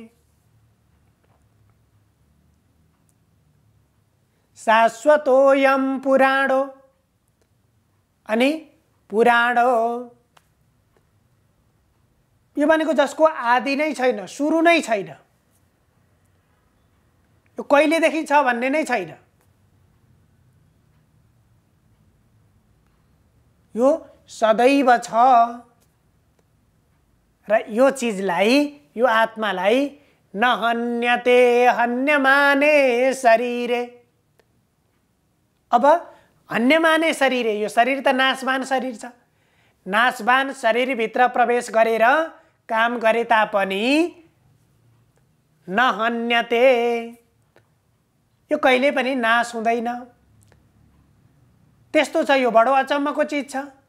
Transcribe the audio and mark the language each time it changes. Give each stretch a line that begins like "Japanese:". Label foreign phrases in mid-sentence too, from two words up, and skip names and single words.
Sanskrit: शाश्वतोऽयं पुराणो,
Nepali: अनि पुराणो यो भनेको जसको आदि नै छैन, सुरु नै छैन। यो कहिलेदेखि छ भन्ने नै छैन। यो सदैव छ र यो चिजलाई, यो आत्मालाई
Sanskrit: न हन्यते हन्यमाने शरीरे। अब हन्यमाने शरीरे,
Nepali: यो शरीर त नाशवान शरीर छ। नाशवान शरीरभित्र प्रवेश गरेर काम गरे तापनि
Sanskrit: न हन्यते,
Nepali: यो कहिले पनि नाश हुँदैन। त्यस्तो छ, यो बडो अचम्मको चिज छ।